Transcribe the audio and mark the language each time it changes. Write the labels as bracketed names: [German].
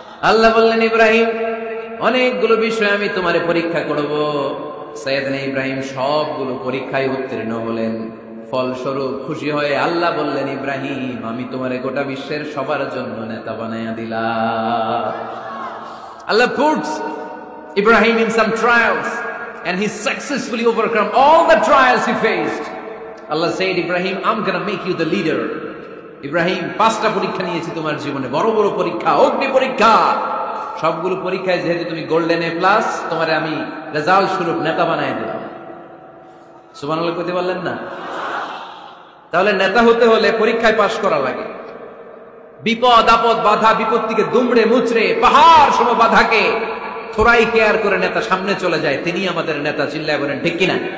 [Bangla] আল্লাহ বললেন, ইব্রাহিম অনেকগুলো বিষয় আমি তোমারে পরীক্ষা করব। সাইয়েদনা ইব্রাহিম সবগুলো পরীক্ষায় উত্তীর্ণ হলেন। ফলস্বরূপ খুশি হয়ে আল্লাহ বললেন, ইব্রাহিম আমি তোমারে গোটা বিশ্বের সবার জন্য নেতা বানায়া দিলাম। [English] Allah puts Ibrahim in some trials and he successfully overcome all the trials he faced. Allah said, Ibrahim, I'm gonna make you the leader. [Bangla] Ibrahim 5টা পরীক্ষা নিয়েছি তোমার জীবনে, বড় বড় পরীক্ষা, অগ্নি পরীক্ষা। সবগুলো পরীক্ষায় যেহেতু তুমি গোল্ডেন A+, তোমারে আমি রেজাল্ট স্বরূপ নেতা বানায় দিলাম। সুবহানাল্লাহ কইতে পারলেন না? তাহলে নেতা হতে হলে পরীক্ষায় পাশ করা লাগে। বিপদ আপদ বাধা বিপত্তিকে দুমড়ে মুচড়ে পাহাড় সম বাধাকে থোড়াই কেয়ার করে নেতা সামনে চলে যায়, তিনি আমাদের নেতা। চিল্লায় বলেন ঠিক কিনা?